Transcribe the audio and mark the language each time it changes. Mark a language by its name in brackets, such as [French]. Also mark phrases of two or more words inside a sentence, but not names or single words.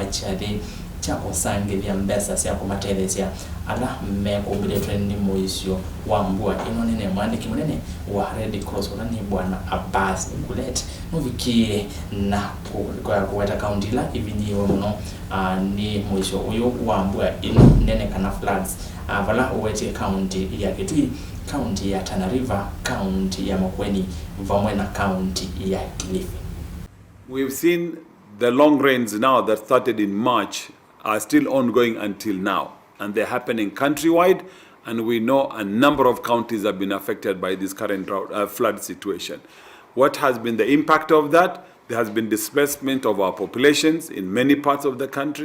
[Kamba] chathi cha kusangithia mbesa cia kumatethecia ala mekumbiletwe ni muisio wa mbua ino nene mwandiki munene wa Red Cross ona ni bwana Abbas Gulet nuvikie na kuweta county la ivinyiwe muno ni muisio uyu wa mbua ino nene kana floods vala uwete county ya Kitui, county ya Tana River, county ya Makueni vamwe na county ya Kilifi. [English] We've seen the long rains now that started in March are still ongoing until now. and they're happening countrywide, and we know a number of counties have been affected by this current drought, flood situation. What has been the impact of that? There has been displacement of our populations in many parts of the country.